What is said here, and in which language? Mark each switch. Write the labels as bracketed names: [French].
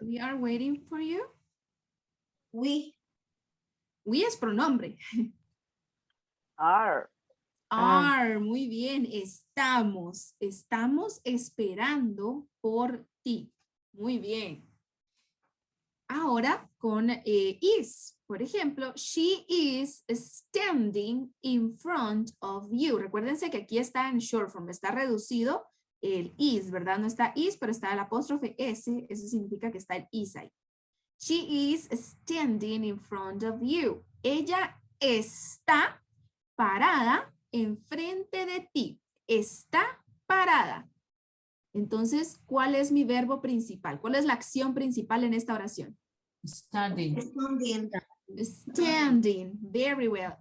[English] We are waiting for you. We. [Spanish] We es pronombre. [English] Are. [Spanish] Are, muy bien. Estamos esperando por ti. Muy bien. Ahora con is. Por ejemplo, [English] she is standing in front of you. [Spanish] Recuérdense que aquí está en short form, está reducido el is, ¿verdad? No está is, pero está el apóstrofe s. Eso significa que está el is ahí. [English] She is standing in front of you. [Spanish] Ella está parada enfrente de ti. Está parada. Entonces, ¿cuál es mi verbo principal? ¿Cuál es la acción principal en esta oración? [English] Standing. Standing. Very well.